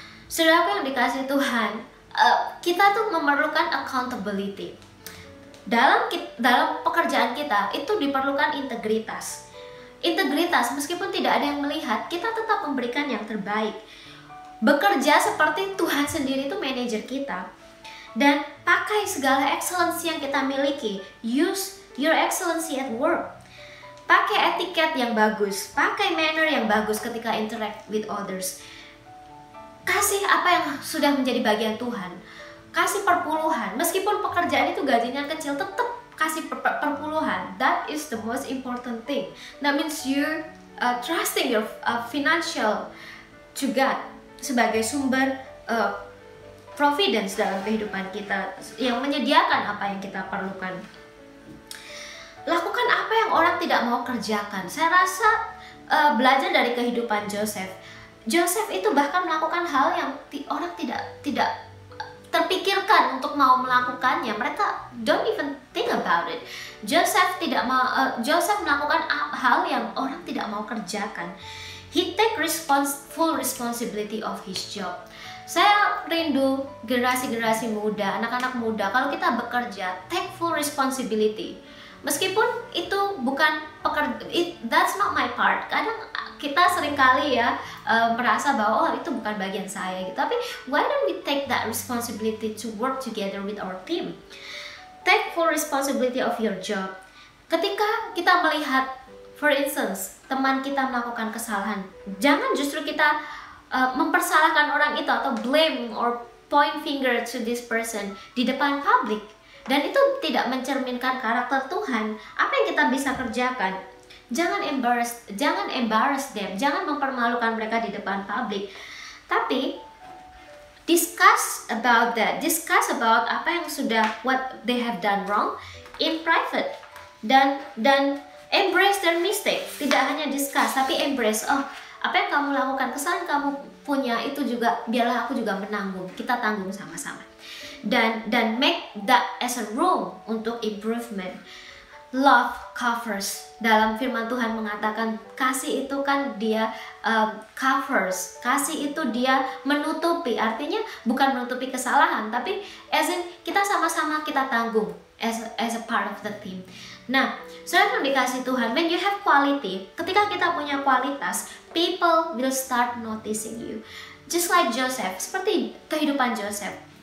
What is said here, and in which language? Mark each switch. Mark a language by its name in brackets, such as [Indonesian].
[Indonesian] Saudara yang dikasihi Tuhan, kita tuh memerlukan accountability. Dalam pekerjaan kita itu diperlukan integritas. Integritas, meskipun tidak ada yang melihat, kita tetap memberikan yang terbaik. Bekerja seperti Tuhan sendiri itu manajer kita. Dan pakai segala excellency yang kita miliki. [English] Use your excellency at work. [Indonesian] Pakai etiket yang bagus, pakai manner yang bagus ketika [English] interact with others. [Indonesian] Kasih apa yang sudah menjadi bagian Tuhan. Kasih perpuluhan, meskipun pekerjaan itu gajinya kecil, tetap kasih perpuluhan. [English] That is the most important thing. That means you're trusting your financial to God [Indonesian] sebagai sumber providence dalam kehidupan kita, yang menyediakan apa yang kita perlukan. Lakukan apa yang orang tidak mau kerjakan. Saya rasa belajar dari kehidupan Joseph. Joseph itu bahkan melakukan hal yang orang tidak terpikirkan untuk mau melakukannya. [English] Mereka don't even think about it. [Indonesian] Joseph melakukan hal yang orang tidak mau kerjakan. [English] He take full responsibility of his job. [Indonesian] Saya rindu generasi-generasi muda, anak-anak muda, kalau kita bekerja, [English] take full responsibility. [Indonesian] Meskipun itu bukan [English] that's not my part. [Indonesian] Kadang kita seringkali merasa bahwa itu bukan bagian saya gitu. [English] Tapi why don't we take that responsibility to work together with our team? Take full responsibility of your job. [Indonesian] Ketika kita melihat, [English] for instance, [Indonesian] teman kita melakukan kesalahan, jangan justru kita mempersalahkan orang itu atau [English] blame or point finger to this person [Indonesian] di depan publik. Dan itu tidak mencerminkan karakter Tuhan. Apa yang kita bisa kerjakan? Jangan embarrass them, jangan mempermalukan mereka di depan publik. [English] Tapi discuss about [Indonesian] apa yang [English] what they have done wrong in private, dan embrace their mistake. [Indonesian] Tidak hanya discuss, tapi embrace. Apa yang kamu lakukan, kesalahan kamu punya itu juga, biarlah aku juga menanggung. Kita tanggung sama-sama. Dan [English] make that as a room [Indonesian] untuk improvement. [English] Love covers. [Indonesian] Dalam firman Tuhan mengatakan kasih itu kan dia covers. Kasih itu dia menutupi. Artinya bukan menutupi kesalahan, tapi as in kita sama-sama kita tanggung [English] as a part of the team. [Indonesian] Nah, saudara yang dikasih Tuhan, [English] when you have quality, [Indonesian] ketika kita punya kualitas, [English] people will start noticing you. Just like Joseph, [Indonesian] seperti kehidupan Joseph.